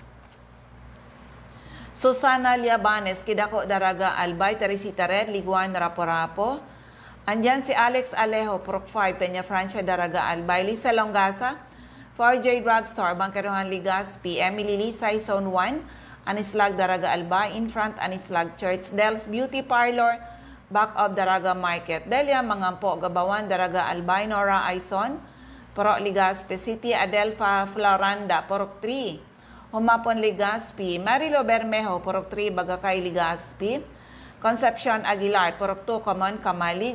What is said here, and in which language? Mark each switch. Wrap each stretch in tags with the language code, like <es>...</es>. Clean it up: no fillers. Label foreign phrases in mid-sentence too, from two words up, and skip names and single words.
<en>Susana Liabanes, Kidako, Daraga Albay. Teresita Red, Liguan, Rapo-Rapo.</en> <bik>Andyan si</bik> <en>Alex Alejo, Purok 5, Peña Francia, Daraga Albay. Lisa Longasa, 4J Drugstore, Bangkerohan, Legazpi. Emily Lisay, Zone 1, Anislag, Daraga Albay. In front, Anislag Church. Del's Beauty Parlor, back of Daraga Market. Delia Mangampo, Gabawan, Daraga Albay. Nora Aison, Purok Legazpi City. Adelfa Floranda, Purok 3, Humapon, Legazpi. Marilo Bermejo, Purok 3, Bagakay, Legazpi. Concepcion Aguilar, Purok 2, Common, Kamalig.</en>